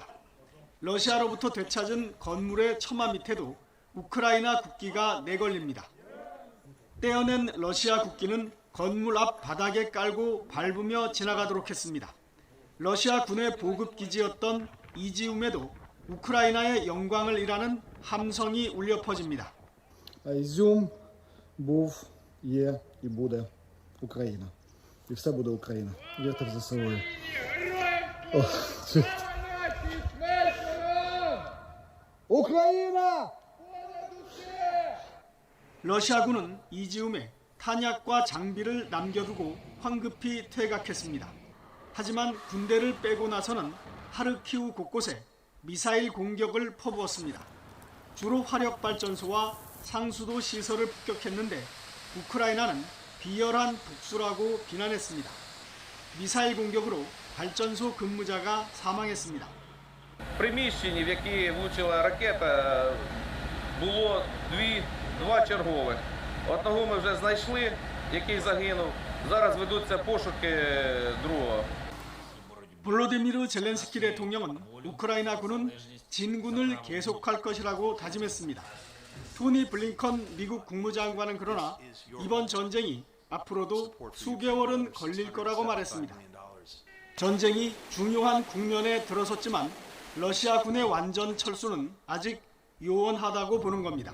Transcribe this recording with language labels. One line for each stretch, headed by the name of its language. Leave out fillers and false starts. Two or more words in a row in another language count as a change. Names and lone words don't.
Korean: 러시아로부터 되찾은 건물의 처마 밑에도 우크라이나 국기가 내걸립니다. 떼어낸 러시아 국기는 건물 앞 바닥에 깔고 밟으며 지나가도록 했습니다. 러시아 군의 보급기지였던 이지움에도 우크라이나의 영광을 일하는 함성이 울려 퍼집니다.
Ukrainian: Ізюм був, є і буде Україна. І все буде Україна. Вірте в ЗСУ.
Korean: 우크라이나! 러시아군은 이지움에 탄약과 장비를 남겨두고 황급히 퇴각했습니다. 하지만 군대를 빼고 나서는 하르키우 곳곳에 미사일 공격을 퍼부었습니다. 주로 화력발전소와 상수도 시설을 폭격했는데 우크라이나는 비열한 복수라고 비난했습니다. 미사일 공격으로 발전소 근무자가 사망했습니다.
Ukrainian: В приміщенні, в яке влучила ракета, було два чергових. Одного ми вже знайшли, який загинув. Зараз ведуться пошуки другого.
Korean: 볼로디미르 젤렌스키 대통령은 우크라이나 군은 진군을 계속할 것이라고 다짐했습니다. 토니 블링컨 미국 국무장관은 그러나 이번 전쟁이 앞으로도 수개월은 걸릴 거라고 말했습니다. 전쟁이 중요한 국면에 들어섰지만 러시아 군의 완전 철수는 아직 요원하다고 보는 겁니다.